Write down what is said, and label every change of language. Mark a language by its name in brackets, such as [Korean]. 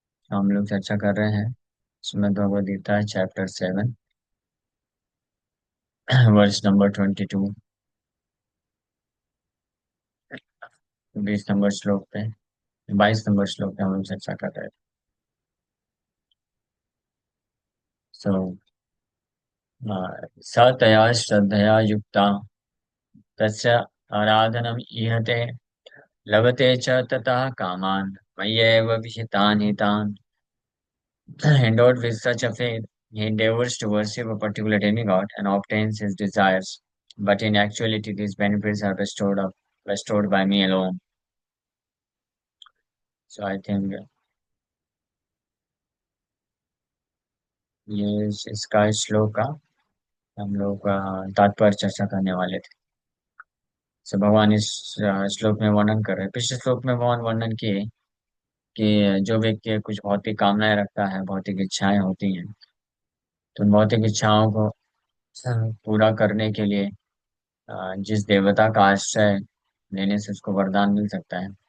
[Hindi] हम लोग चर्चा कर रहे हैं श्रीमद् भगवद गीता चैप्टर 7, वर्ष नंबर 22, 20 नंबर श्लोक पे, 22 नंबर श्लोक पे हम लोग चर्चा कर रहे थे। [Sanskrit] सो सतया श्रद्धया युक्ता तस्य आराधनम इहते लभते च ततः कामान मय्येव विहितान् हितान्। [English] Endowed with such a faith, he endeavors to worship a particular demigod and obtains his desires. But in actuality, these benefits are bestowed by me alone. So I think [Hindi] ये इसका श्लोक का हम लोग तात्पर्य चर्चा करने वाले थे। सो भगवान इस श्लोक में वर्णन कर रहे हैं। पिछले श्लोक में भगवान वर्णन किए कि जो व्यक्ति कुछ भौतिक कामनाएं रखता है, भौतिक इच्छाएं होती हैं, तो उन भौतिक इच्छाओं को पूरा करने के लिए जिस देवता का आश्रय लेने से उसको वरदान मिल सकता है,